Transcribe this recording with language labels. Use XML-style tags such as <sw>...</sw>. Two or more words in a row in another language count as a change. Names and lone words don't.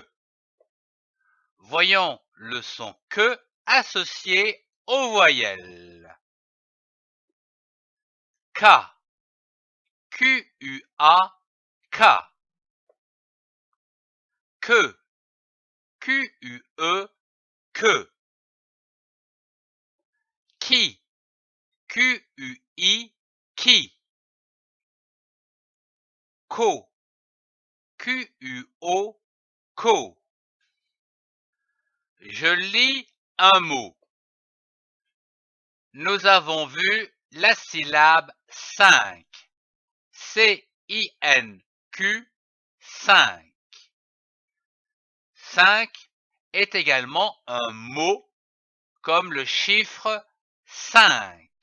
<fr>Voyons le son que associé aux voyelles. K. Q-U-A K. Que. Q-U-E que. Qui. Q-U-I qui. Co. Q-U-O co. Je lis un mot. Nous avons vu la syllabe 5. C-I-N-Q 5. 5 est également un mot comme le chiffre 5.</fr>